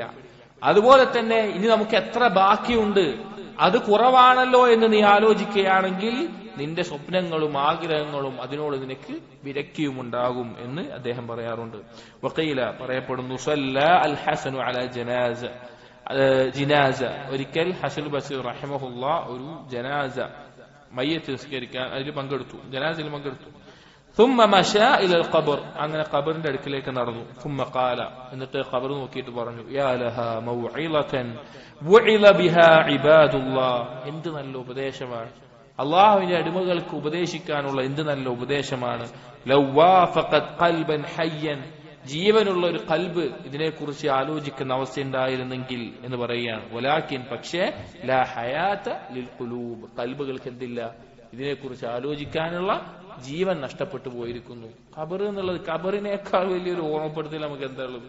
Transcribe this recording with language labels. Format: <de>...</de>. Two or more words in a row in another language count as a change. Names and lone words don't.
<ml>അതുപോലെ തന്നെ ഇനി നമുക്ക് എത്ര ബാക്കിയുണ്ട്, അത് കുറവാണല്ലോ എന്ന് നീ ആലോചിക്കുകയാണെങ്കിൽ നിന്റെ സ്വപ്നങ്ങളും ആഗ്രഹങ്ങളും അതിനോട് നിനക്ക് വിരക്തിയുമുണ്ടാകും എന്ന് അദ്ദേഹം പറയാറുണ്ട്.</ml> <ar>വഖീല പറയപ്പെടുന്നു صلى الحسن على جنازة.</ar> <ml>ഒരിക്കൽ ഹസൻ ബസീർ റഹിമഹുല്ലാ ഒരു ജനാസ മയ്യത്ത് നിസ്കരിക്കാൻ അതിൽ പങ്കെടുത്തു, ജനാസയിൽ പങ്കെടുത്തു.</ml> <ar>ثم مشى الى القبر,</ar> <ml>അങ്ങനെ ഖബറിന്റെ അടുക്കിലേക്ക് നടന്നു.</ml> <ar>ثم قال,</ar> <ml>എന്നിട്ട് ഖബർ നോക്കിയിട്ട് പറഞ്ഞു,</ml> <ar>يا لها موعظة وعظ بها عباد الله.</ar> <ml>എന്ത് നല്ല ഉപദേശമാണ്, അള്ളാഹുവിന്റെ അടിമകൾക്ക് ഉപദേശിക്കാനുള്ള എന്ത് നല്ല ഉപദേശമാണ്.</ml> <ar>لو وافقت قلبا حيا,</ar> <ml>ജീവനുള്ള ഒരു കൽബ് ഇതിനെക്കുറിച്ച് ആലോചിക്കുന്ന അവസ്ഥ ഉണ്ടായിരുന്നെങ്കിൽ എന്ന് പറയുകയാണ്. വലാകിൻ, പക്ഷേ</ml> <ar>لا حياة للقلوب,</ar> <ml>കൽബുകൾക്ക് എന്തില്ല, ഇതിനെക്കുറിച്ച് ആലോചിക്കാനുള്ള ജീവൻ നഷ്ടപ്പെട്ടു പോയിരിക്കുന്നു. ഖബർ എന്നുള്ളത്, ഖബറിനേക്കാൾ വലിയൊരു ഓർമ്മപ്പെടുത്തൽ നമുക്ക് എന്താ ഉള്ളത്?</ml>